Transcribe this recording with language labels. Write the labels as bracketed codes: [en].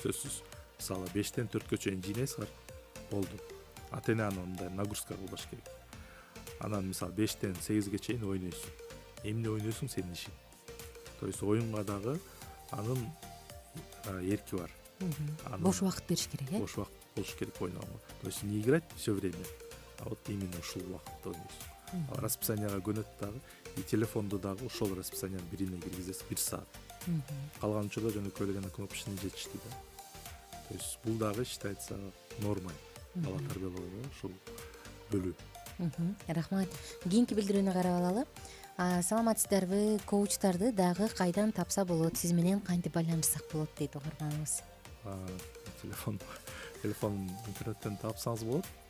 [ky] Сөзсүз, мисалы 5тен 4кө чейин жыйнайсыңар, болду. Ата-энаны мындай нагрузка кылбаш керек. Анан мисалы 5тен 8ге чейин ойнойсуң. Эмне ойнойсуң сенин ишиң. То есть оюнга дагы анын эрки бар. Бош убакыт бериш керек, Бош убакыт болуш керек ойногонго. [ru] То есть не играть все время, а вот именно [ky] ушул убакытта ойнойсуң. Расписанияга көнөт дагы, и телефонду дагы ошол расписаниянын бирине киргизесиз 1 саат. Калган учурда жөнөкөй эле кнопочный жетишти да. [ru] То есть [ky] бул дагы [ru] считается нормой. [ky] Бала тарбиялоого ушул бөлүү. Рахмат. Кийинки билдирүүнү карап алалы. Саламатсыздарбы? Коучтарды дагы кайдан тапса болот? Сиз менен кантип байланышсак болот дейт угарманыбыз. Телефон интернеттен тапсаңыз болот.